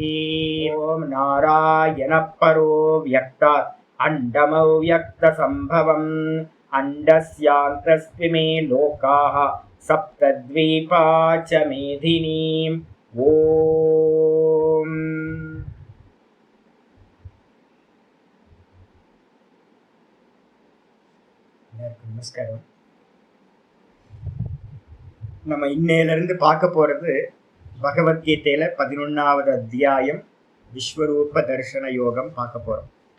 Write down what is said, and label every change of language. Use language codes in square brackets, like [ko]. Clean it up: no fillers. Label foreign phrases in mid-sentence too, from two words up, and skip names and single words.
[sa] ओम नारायणः परो व्यक्तात् अण्डमव्यक्तसम्भवम् अण्डस्यान्तस्त्विमे लोकाः सप्तद्वीपा च मेधिनीम्। [ta] ओम நமஸ்காரம். நம்ம இன்னையிலிருந்து பார்க்க போறது பகவத்கீதையில 11வது அத்தியாயம் விஸ்வரூப தர்சன யோகம் பார்க்க போறோம்.